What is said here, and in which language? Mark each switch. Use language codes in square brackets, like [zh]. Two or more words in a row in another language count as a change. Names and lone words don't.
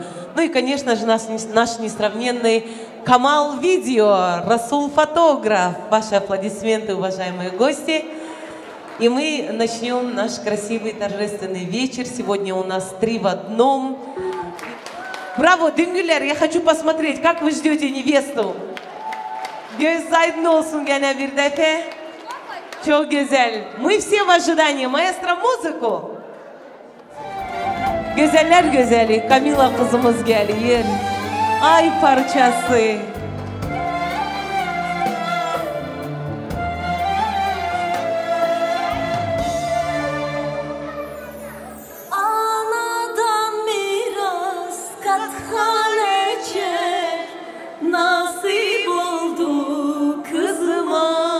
[ru] Ну и, конечно же, наш несравненный Камал Видео, Расул Фотограф. Ваши аплодисменты, уважаемые гости. И мы начнем наш красивый торжественный вечер. Сегодня у нас 3 в 1. Браво, Düngüller, я хочу посмотреть, как вы ждете невесту. [tr] Göz aydın olsun gene bir defa. Çok güzel. [ru] Мы все в ожидании. Маэстро, музыку. [tr] Güzeller güzeli Kamila kızımız geliyor. Ay parçası. Anadan miras kathaneçer nasip oldu kızıma.